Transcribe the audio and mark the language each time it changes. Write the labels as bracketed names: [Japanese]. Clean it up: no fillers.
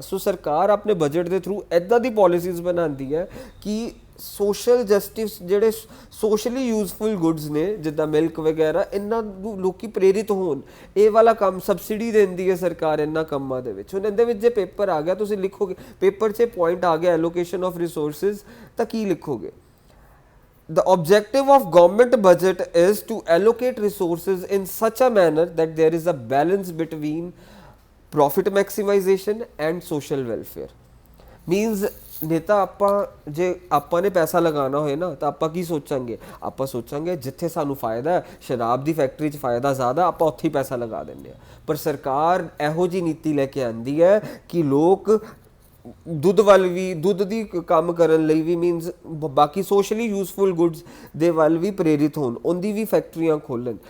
[Punjabi] ਸੋ ਸਰਕਾਰ ਆਪਣੇ ਬਜਟ ਦੇ ਥਰੂ ਇੱਦਾਂ ਦੀ ਪੋਲਿਸੀਜ਼ ਬਣਾਉਂਦੀ ਹੈ ਕਿ ਸੋਸ਼ਲ ਜਸਟਿਸ, ਜਿਹੜੇ ਸੋਸ਼ਲੀ ਯੂਜ਼ਫੁਲ ਗੁੱਡਸ ਨੇ ਜਿੱਦਾਂ ਮਿਲਕ ਵਗੈਰਾ, ਇਹਨਾਂ ਨੂੰ ਲੋਕੀ ਪ੍ਰੇਰਿਤ ਹੋਣ। ਇਹ ਵਾਲਾ ਕੰਮ ਸਬਸਿਡੀ ਦਿੰਦੀ ਹੈ ਸਰਕਾਰ ਇਹਨਾਂ ਕੰਮਾਂ ਦੇ ਵਿੱਚ। ਹੁਣ ਇਹਦੇ ਵਿੱਚ ਜੇ ਪੇਪਰ ਆ ਗਿਆ, ਤੁਸੀਂ ਲਿਖੋਗੇ ਪੇਪਰ 'ਚ ਪੁਆਇੰਟ ਆ ਗਿਆ ਐਲੋਕੇਸ਼ਨ ਆਫ ਰਿਸੋਰਸਿਸ, ਤਾਂ ਕੀ ਲਿਖੋਗੇ? [English] The objective of government budget is to allocate resources in such a manner that there is a balance between profit maximization and social welfare. [Punjabi] Means ਨਹੀਂ ਤਾਂ ਆਪਾਂ ਜੇ ਆਪਾਂ ਨੇ ਪੈਸਾ ਲਗਾਉਣਾ ਹੋਏ ਨਾ ਤਾਂ ਆਪਾਂ ਕੀ ਸੋਚਾਂਗੇ? ਆਪਾਂ ਸੋਚਾਂਗੇ ਜਿੱਥੇ ਸਾਨੂੰ ਫਾਇਦਾ, ਸ਼ਰਾਬ ਦੀ ਫੈਕਟਰੀ 'ਚ ਫਾਇਦਾ ਜ਼ਿਆਦਾ, ਆਪਾਂ ਉੱਥੇ ਹੀ ਪੈਸਾ ਲਗਾ ਦਿੰਦੇ ਹਾਂ। ਪਰ ਸਰਕਾਰ ਇਹੋ ਜਿਹੀ ਨੀਤੀ ਲੈ ਕੇ ਆਉਂਦੀ ਹੈ ਕਿ ਲੋਕ ਦੁੱਧ ਵੱਲ ਵੀ, ਦੁੱਧ ਦੀ ਕੰਮ ਕਰਨ ਲਈ ਵੀ, ਮੀਨਸ ਬਾਕੀ ਸੋਸ਼ਲੀ ਯੂਜ਼ਫੁਲ ਗੁੱਡਸ ਦੇ ਵੱਲ ਵੀ ਪ੍ਰੇਰਿਤ ਹੋਣ, ਉਹਦੀ ਵੀ ਫੈਕਟਰੀਆਂ ਖੋਲ੍ਹਣ।